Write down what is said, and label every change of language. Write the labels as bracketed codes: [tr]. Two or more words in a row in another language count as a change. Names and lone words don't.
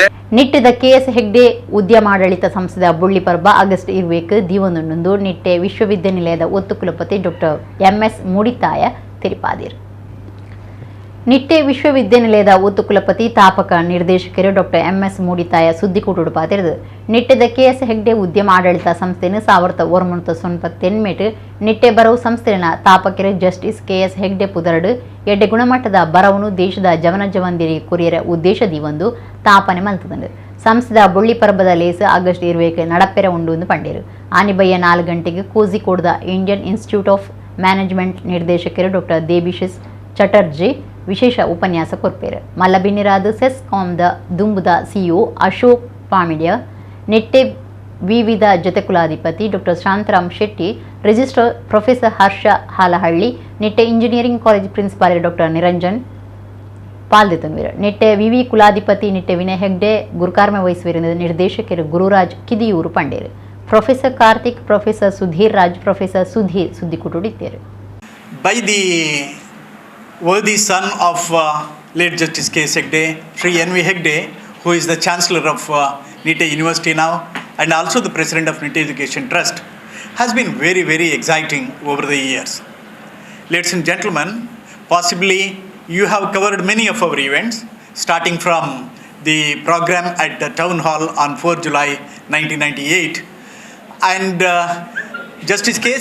[tcy] ನಿಟ್ಟೆದ ಕೆಎಸ್ ಹೆಗ್ಡೆ ಉದ್ಯಮಾಡಳಿತ ಸಂಸ್ಥೆಯ ಬುಳ್ಳಿ ಪರ್ಬ ಆಗಸ್ಟ್ 20 ದಿವನೊಂದು ನಿಟ್ಟೆ ವಿಶ್ವವಿದ್ಯಾನಿಲಯದ ಒತ್ತು ಕುಲಪತಿ ಡಾಕ್ಟರ್ ಎಂಎಸ್ ಮೂಡಿತಾಯ ತಿರುಪಾದಿರು. ನಿಟ್ಟೆ ವಿಶ್ವವಿದ್ಯಾನಿಲಯದ ಒತ್ತು ಕುಲಪತಿ ತಾಪಕ ನಿರ್ದೇಶಕರು ಡಾಕ್ಟರ್ ಎಂಎಸ್ ಮೂಡಿತಾಯ ಸುದ್ದಿಕೂಟು ಪಾತಿರದು ನಿಟ್ಟೆದ ಕೆಎಸ್ ಹೆಗ್ಡೆ ಉದ್ಯಮ ಆಡಳಿತ ಸಂಸ್ಥೆಯನ್ನು 1997 ನಿಟ್ಟೆ ಬರವು ಸಂಸ್ಥೆಯ ತಾಪಕರು ಜಸ್ಟಿಸ್ ಕೆಎಸ್ ಹೆಗ್ಡೆ ಪುದರಡು ಎಡ್ಡೆ ಗುಣಮಟ್ಟದ ಬರವನ್ನು ದೇಶದ ಜವನಜವಂದಿರಿ ಕುರಿಯರ ಉದ್ದೇಶದಿ ಒಂದು ತಾಪನೆ ಮಲ್ತದಂಡು. ಸಂಸ್ಥೆದ ಬುಳ್ಳಿ ಪರ್ಬದ ಲೇಸ ಆಗಸ್ಟ್ 20 ನಡಪೆರ ಉಂಡು ಎಂದು ಪಂಡೇರು. ಆನಿಬಯ್ಯ 4 ಗಂಟೆಗೆ ಕೋಜಿಕೋಡ್ದ ಇಂಡಿಯನ್ ಇನ್ಸ್ಟಿಟ್ಯೂಟ್ ಆಫ್ ಮ್ಯಾನೇಜ್ಮೆಂಟ್ ನಿರ್ದೇಶಕರು ಡಾಕ್ಟರ್ ದೇಬಿಶಿಸ್ ಚಟರ್ಜಿ ವಿಶೇಷ ಉಪನ್ಯಾಸ ಕೊರ್ಪೇರು. ಮಲ್ಲಬಿನ್ನಿರಾದ ಸೆಸ್ಕಾಂದ ದುಂಬುದ ಸಿಇಒ ಅಶೋಕ್ ಪಾಮಿಡ್ಯ, ನಿಟ್ಟೆ ವಿವಿಧ ಜೊತೆ ಕುಲಾಧಿಪತಿ ಡಾಕ್ಟರ್ ಶಾಂತರಾಮ್ ಶೆಟ್ಟಿ, ರಿಜಿಸ್ಟ್ರಾರ್ ಪ್ರೊಫೆಸರ್ ಹರ್ಷ ಹಾಲಹಳ್ಳಿ, ನಿಟ್ಟೆ ಇಂಜಿನಿಯರಿಂಗ್ ಕಾಲೇಜ್ ಪ್ರಿನ್ಸಿಪಾಲ್ ಡಾಕ್ಟರ್ ನಿರಂಜನ್ ಪಾಲ್ದೆತನ್ವೀರು. ನಿಟ್ಟೆ ವಿವಿ ಕುಲಾಧಿಪತಿ ನಿಟ್ಟೆ ವಿನಯ್ ಹೆಗ್ಡೆ ಗುರುಕಾರ್ಮೆ ವಹಿಸುವಿರುವ ನಿರ್ದೇಶಕರು ಗುರುರಾಜ್ ಕಿದಿಯೂರು ಪಂಡೇರು. ಪ್ರೊಫೆಸರ್ ಕಾರ್ತಿಕ್, ಪ್ರೊಫೆಸರ್ ಸುಧೀರ್ ರಾಜ್, ಪ್ರೊಫೆಸರ್ ಸುಧೀರ್ ಸುದ್ದಿಕುಟುಡಿದ್ದೇರು. [en] By the worthy son of late Justice K. Hegde, Sri N.V. Hegde, who is the Chancellor of Nitte University now and also the President of Nitte Education Trust, has been very, very exciting over the years. Ladies and gentlemen, possibly you have covered many of our events, starting from the program at the Town Hall on 4 July 1998 and Justice K.